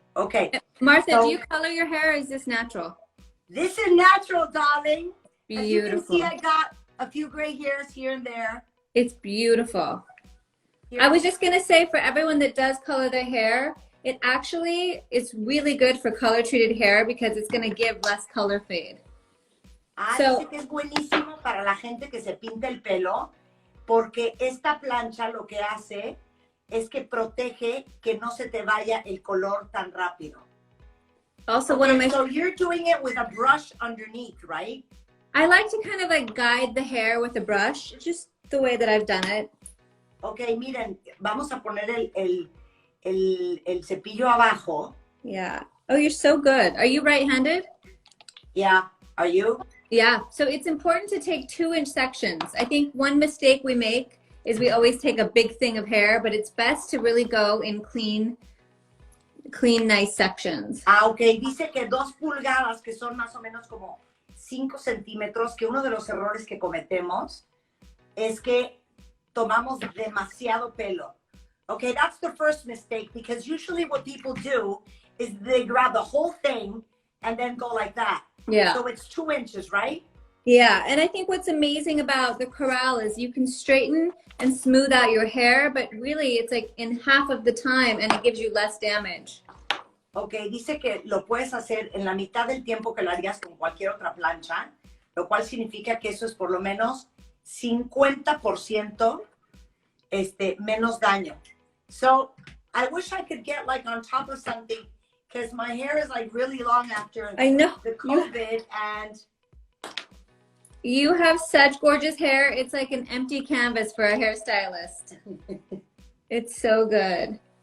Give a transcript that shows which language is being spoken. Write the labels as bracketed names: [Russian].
[English] Okay. Martha, do you color your hair or is this natural? This is natural, darling. Beautiful. As you can see, I got a few gray hairs here and there. It's beautiful. I was just going to say, for everyone that does color their hair, it actually is really good for color treated hair because it's going to give less color fade. [Spanish] Dice que es buenísimo para la gente que se pinta el pelo porque esta plancha lo que hace es que protege que no se te vaya el color tan rápido. [English] Also, so you're doing it with a brush underneath, right? I like to kind of like guide the hair with a brush, just the way that I've done it. [Spanish] Okay, miren, vamos a poner el cepillo abajo. [English] Yeah. Oh, you're so good. Are you right-handed? Yeah. Are you? Yeah. So it's important to take 2-inch sections. I think one mistake we make is we always take a big thing of hair, but it's best to really go in clean, nice sections. Okay. [Spanish] Dice que 2 pulgadas, que son más o menos como 5 centímetros, que uno de los errores que cometemos es que tomamos demasiado pelo. [English] Okay, that's the first mistake, because usually what people do is they grab the whole thing and then go like that. Yeah. So it's 2 inches, right? Yeah, and I think what's amazing about the corral is you can straighten and smooth out your hair, but really it's like in half of the time and it gives you less damage. [Spanish] Okay, dice que lo puedes hacer en la mitad del tiempo que lo harías con cualquier otra plancha, lo cual significa que eso es por lo menos 50% menos daño. [English] So I wish I could get like on top of something, because my hair is like really long after the COVID, and you have such gorgeous hair. It's like an empty canvas for a hairstylist. It's so good.